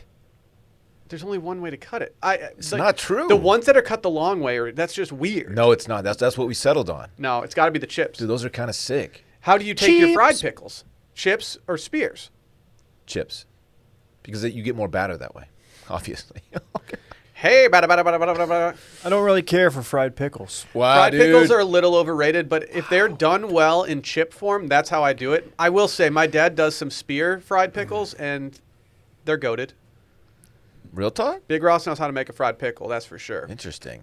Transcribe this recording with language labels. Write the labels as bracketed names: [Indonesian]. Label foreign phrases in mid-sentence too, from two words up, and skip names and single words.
[English] There's only one way to cut it. It's not true. The ones that are cut the long way, that's just weird. No, it's not. That's what we settled on. No, it's got to be the chips. Dude, those are kind of sick. How do you take your fried Chips. pickles? Chips or spears? Chips. Because you get more batter that way, obviously. Hey, bada, bada, bada, bada, bada, bada. I don't really care for fried pickles. Wow, Fried dude. pickles are a little overrated, but if they're done well in chip form, that's how I do it. I will say my dad does some spear fried pickles, and they're goated. Real talk? Big Ross knows how to make a fried pickle, that's for sure. Interesting.